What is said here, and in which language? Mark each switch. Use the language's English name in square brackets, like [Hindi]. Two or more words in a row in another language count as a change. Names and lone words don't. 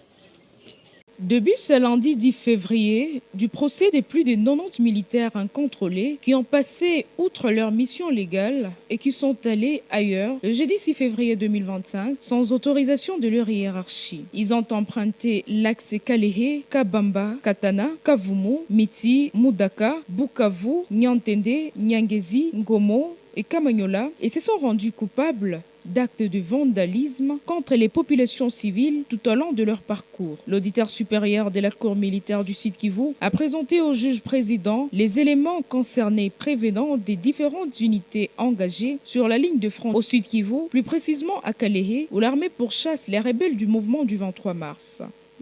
[French] Depuis ce lundi 10 février, du procès de plus de 90 militaires incontrôlés qui ont passé outre leur mission légale et qui sont allés ailleurs le jeudi 6 février 2025 sans autorisation de leur hiérarchie. Ils ont emprunté l'axe Kalehe, Kabamba, Katana, Kavumu, Miti, Mudaka, Bukavu, Nyantende, Nyangezi, Ngomo et Kamanyola et se sont rendus coupables d'actes de vandalisme contre les populations civiles tout au long de leur parcours. L'auditeur supérieur de la Cour militaire du Sud Kivu a présenté au juge président les éléments concernés prévenant des différentes unités engagées sur la ligne de front au Sud Kivu, plus précisément à Kalehe, où l'armée pourchasse les rebelles du mouvement du 23 mars.